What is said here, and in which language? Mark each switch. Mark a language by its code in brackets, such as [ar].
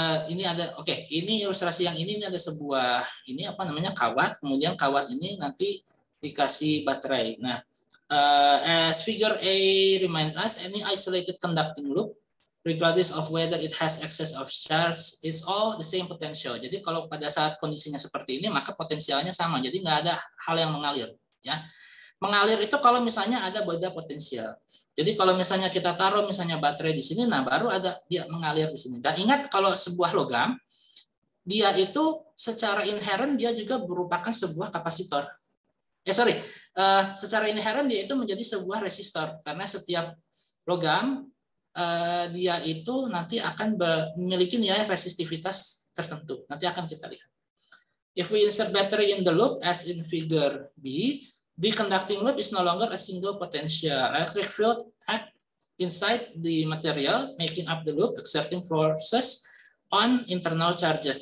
[id] Ini ada ini ilustrasi yang ini ada sebuah kawat, kemudian kawat ini nanti dikasih baterai. [en] Nah, as figure A reminds us, any isolated conducting loop, regardless of whether it has excess of charge, it's all the same potential. [id] Jadi kalau pada saat kondisinya seperti ini, maka potensialnya sama. Jadi nggak ada hal yang mengalir. Ya, mengalir itu kalau misalnya ada beda potensial. Jadi kalau misalnya kita taruh misalnya baterai di sini, nah baru ada dia mengalir di sini. Dan ingat kalau sebuah logam, dia itu secara inherent dia juga merupakan sebuah kapasitor. Secara inherent dia itu menjadi sebuah resistor, karena setiap logam dia itu nanti akan memiliki nilai resistivitas tertentu. Nanti akan kita lihat. [en] If we insert battery in the loop as in figure B, the conducting loop is no longer a single potential. Electric field act inside the material, making up the loop, exerting forces on internal charges.